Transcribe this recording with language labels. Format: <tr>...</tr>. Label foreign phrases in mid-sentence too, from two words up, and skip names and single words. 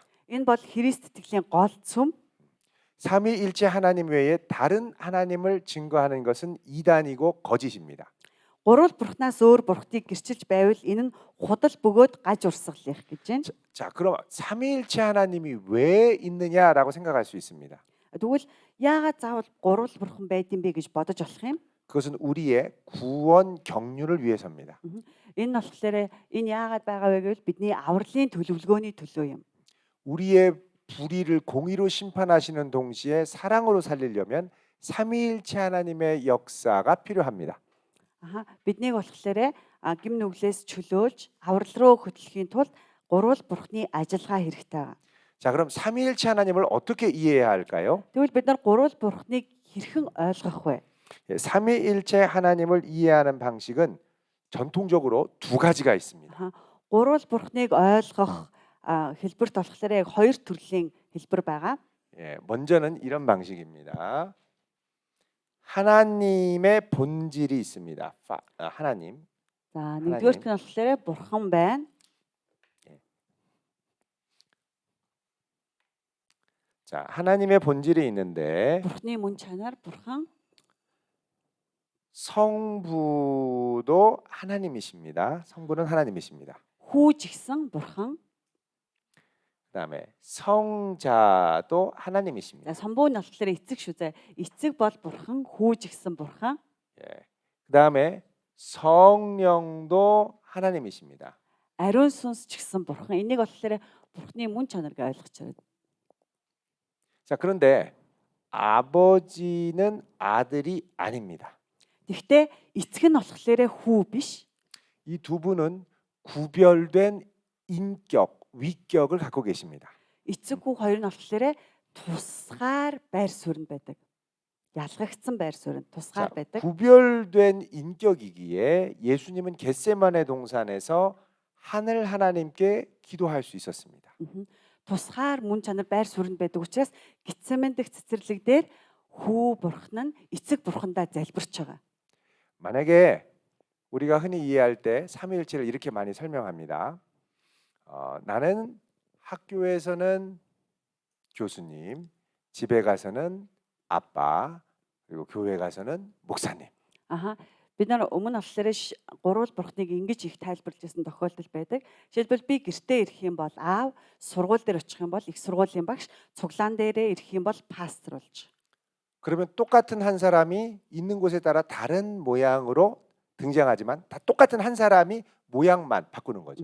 <mn>Энэ бол Христ итгэлийн гол сүм.</mn> <ko>삼위일체 하나님 외에 다른 하나님을 증거하는 것은 이단이고 거짓입니다.</ko> <mn>Гурвал бурхнаас өөр бурхтыг гэрчилж байвал энэ нь худал бөгөөд гаж урсгал их гэж байна.</mn> <ko>자, 그럼 삼위일체 하나님이 왜 있느냐라고 생각할 수 있습니다.</ko> <mn>Тэгвэл яагаад заавал гурвал бурхан байд юм бэ гэж бодож болох юм?</mn> <ko>그것은 우리의 구원 경륜을 위해서입니다.</ko> <mn>Энэ нь болохоор энэ яагаад байгаа вэ гэвэл бидний авралын төлөвлөгөөний төлөө юм.</mn> <ko>우리의 불의를 공의로 심판하시는 동시에 사랑으로 살리려면 삼위일체 하나님의 역사가 필요합니다.</ko> <mn>Биднийг болохоор гим нүглээс чөлөөлж аврал руу хөтлөхийн тулд Гурвал Бурхны ажиллагаа хэрэгтэй байгаа.</mn> <ko>자, 그럼 삼위일체 하나님을 어떻게 이해해야 할까요?</ko> <mn>Тэгвэл бид нар гурвал Бурхныг хэрхэн ойлгох вэ?</mn> <ko>예, 삼위일체 하나님을 이해하는 방식은 전통적으로 두 가지가 있습니다. 아하.</ko> <mn>Гурвал Бурхныг ойлгох хэлбэрт болохоор яг хоёр төрлийн хэлбэр байгаа.</mn> <ko>예, 먼저는 이런 방식입니다. 하나님의 본질이 있습니다. 하나님.</ko> <mn>За нэгдүгээрт нь болохоор Бурхан байна.</mn> <ko>자, 하나님의 본질이 있는데</ko> <mn>Бурхны мөн чанар Бурхан,</mn> <ko>성부도 하나님이십니다. 성부는 하나님이십니다.</ko> <mn>Хүү ч гэсэн Бурхан.</mn> <ko>그다음에 성자도 하나님이십니다.</ko> <mn>За Самбуу нь болохоор эцэг шүү дээ. Эцэг бол Бурхан, Хүү ч гэсэн Бурхан.</mn> <ko>예. 그다음에 성령도 하나님이십니다.</ko> <mn>Ариун сүнс ч гэсэн Бурхан. Энийг болохоор Бурхны мөн чанар гэж ойлгож байна.</mn> <ko>자, 그런데 아버지는 아들이 아닙니다.</ko> <mn>Гэхдээ эцэг нь болохоор Хүү биш.</mn> <ko>이 두 분은 구별된 인격, 위격을 갖고 계십니다.</ko> <mn>Эцэг хүү хоёр нь болохоор тусгаар байр суурь байдаг. Ялгагдсан байр суурь,</mn> <ko>자,</ko> <mn>тусгаар байдаг.</mn> <ko>구별된 인격이기에 예수님은 겟세마네 동산에서 하늘 하나님께 기도할 수 있었습니다.</ko> <mn>Тусгаар мөн чанар байр суурь байдаг учраас Гетсеман дэх цэцэрлэг дээр Хүү Бурхан нь эцэг Бурхандаа залбирч байгаа.</mn> <ko>만약에 우리가 흔히 이해할 때 삼위일체를 이렇게 많이 설명합니다. 나는 학교에서는 교수님, 집에 가서는 아빠, 그리고 교회 가서는 목사님.</ko> <mn>Аха. Бид нар өмнө болохоор гурвал Бурханыг ингэж их тайлбарлаж байсан тохиолдол байдаг. Жишээлбэл би гэртээ ирэх юм бол аав, сургууль дээр очих юм бол их сургуулийн багш, цуглаан дээрээ ирэх юм бол пастор болж.</mn> <ko>그러면 똑같은 한 사람이 있는 곳에 따라 다른 모양으로 등장하지만 다 똑같은 한 사람이 모양만 바꾸는 거죠.</ko>